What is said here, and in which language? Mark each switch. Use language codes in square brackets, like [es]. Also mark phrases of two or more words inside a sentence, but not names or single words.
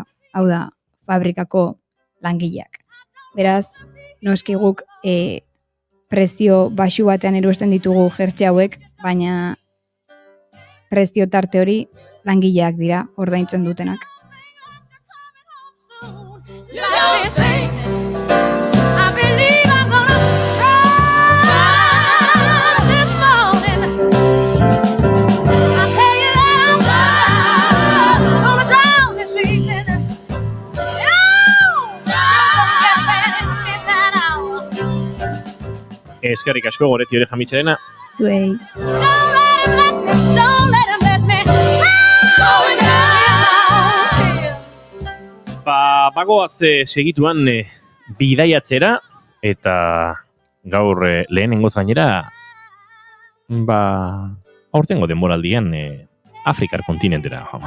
[eu] Hau da, fabrikako langileak. Beraz, noski guk prezio baxu batean erosten ditugu jertxe hauek, baina prezio tarte hori langileak dira ordaintzen dutenak. [en] I'll be singing. I believe I'm gonna drown this morning. I tell you that I'm gonna drown this evening. [eu] Eskerrik asko Goreti Oreja Mitxelena. Zuei. Bagoaz segituan bidaiatzera, eta gaur lehenengoz gainera, aurtengo denboraldian Afrikar kontinentera.